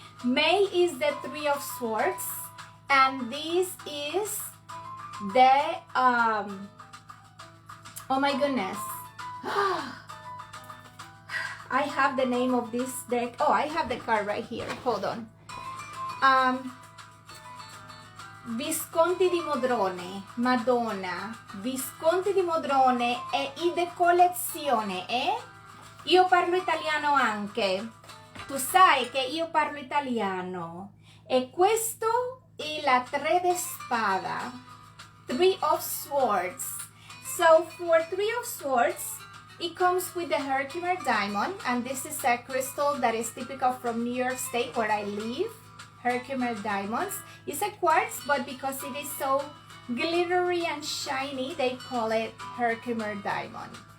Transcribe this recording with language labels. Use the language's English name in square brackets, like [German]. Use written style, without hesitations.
[English] May is the Three of Swords, and this is the, oh my goodness. I have the name of this deck. Oh, I have the card right here. Hold on. [Italian] Visconti di Modrone, Madonna, Visconti di Modrone e i de collezione, Io parlo italiano anche. Tu sai che io parlo italiano. E questo è la Tre de Spada, Three of Swords. [English] So for Three of Swords, it comes with the Herkimer diamond, and this is a crystal that is typical from New York State where I live. Herkimer diamonds. It's a quartz, but because it is so glittery and shiny, they call it Herkimer diamond.